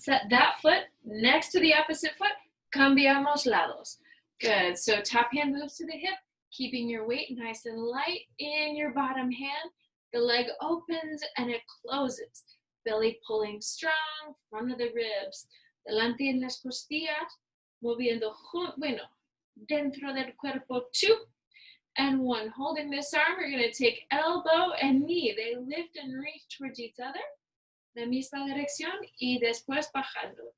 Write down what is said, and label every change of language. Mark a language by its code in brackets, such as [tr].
[en] Set that foot next to the opposite foot. [es] Cambiamos lados. [en] Good. So top hand moves to the hip, keeping your weight nice and light in your bottom hand. The leg opens and it closes. Belly pulling strong, front of the ribs. [es] Delante en las costillas, moviendo, dentro del cuerpo. [en] 2, and 1. Holding this arm, we're going to take elbow and knee. They lift and reach towards each other. [es] La misma dirección y después bajando.